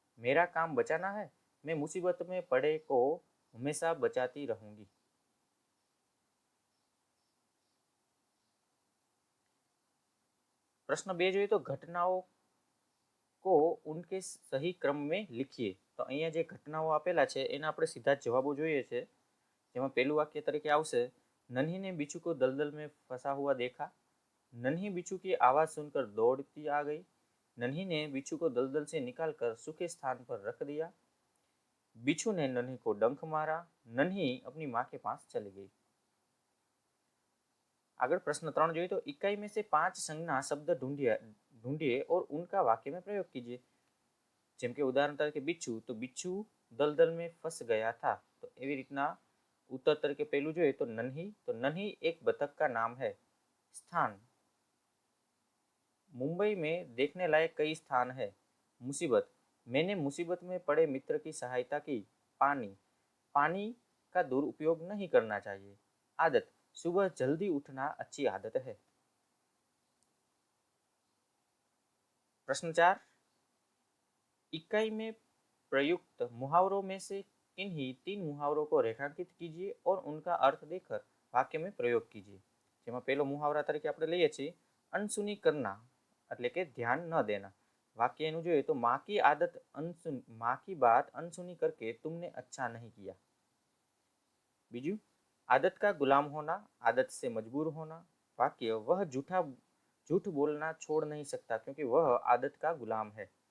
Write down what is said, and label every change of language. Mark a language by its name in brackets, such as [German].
[Hindi] मेरा काम बचाना है. मैं मुसीबत में पड़े को हमेशा बचाती रहूंगी. प्रश्न 2 [Gujarati] જોઈએ [Hindi] तो घटनाओं को उनके सही क्रम में लिखिए। [Gujarati] तो અહીંયા જે ઘટનાઓ આપેલા છે એના આપણે સીધા જ જવાબો જોઈએ છે, જેમાં પહેલું વાક્ય તરીકે આવશે, [Hindi] नन्ही ने बिच्छू को दलदल में फंसा हुआ देखा। नन्ही बिच्छू की आवाज़ सुनकर दौड़ती आ गई। नन्ही ने बिच्छू को दलदल से निकालकर सूखे स्थान पर रख दिया। बिच्छू ने नन्ही को डंक मारा। नन्ही अपनी माँ के पास चली गई। आगे प्रश्न 3 [Gujarati] જોઈએ [Hindi] तो इकाई में से 5 संज्ञा शब्द ढूंढिए और उनका वाक्य में प्रयोग कीजिए। [Gujarati] જેમ કે ઉદાહરણ તરીકે [Hindi] बिच्छू, तो बिच्छू दलदल में फंस गया था। तो [Gujarati] એવી રીતના [Hindi] उत्तर तरीके पहलू [Gujarati] જોઈએ [Hindi] तो नन्ही, तो नन्ही एक बतख का नाम है। स्थान, मुंबई में देखने लायक कई स्थान है। मुसीबत, मैंने मुसीबत में पड़े मित्र की सहायता की। पानी, पानी का दुरुपयोग नहीं करना चाहिए। आदत, सुबह जल्दी उठना अच्छी आदत है। प्रश्न 4, इकाई में प्रयुक्त मुहावरों में से किन्हीं 3 मुहावरों को रेखांकित कीजिए और उनका अर्थ देकर वाक्य में प्रयोग कीजिए। [Gujarati] જેમાં પહેલો મુહાવરા તરીકે આપણે લઈએ છીએ અનસુની કરના, એટલે કે ધ્યાન ન દેना। વાક્ય એનું જોઈએ તો [Hindi] माँ की आदत अनसुनी, माँ की बात अनसुनी करके तुमने अच्छा नहीं किया। बीजू, आदत का गुलाम होना, आदत से मजबूर होना। वाक्य, वह झूठ बोलना छोड़ नहीं सकता क्योंकि वह आदत का गुलाम है।